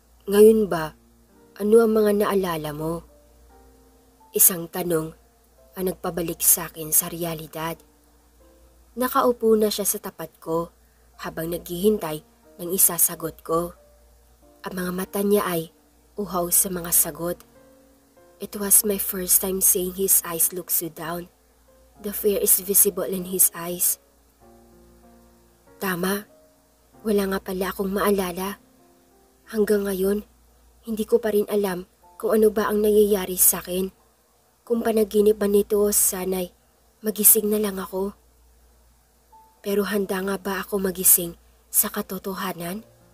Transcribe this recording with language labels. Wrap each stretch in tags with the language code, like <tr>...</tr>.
<tl>Ngayon ba, ano ang mga naalala mo? Isang tanong ang nagpabalik sa akin sa realidad. Nakaupo na siya sa tapat ko habang naghihintay ng isasagot ko. Ang mga mata niya ay uhaw sa mga sagot.</tl> <en>It was my first time seeing his eyes look so down. The fear is visible in his eyes.</en> <tl>Tama, wala nga pala akong maalala. Hanggang ngayon, hindi ko pa rin alam kung ano ba ang nangyayari sa akin. Kung panaginip ba nito o sana'y magising na lang ako. Pero handa nga ba ako magising sa katotohanan?</tl>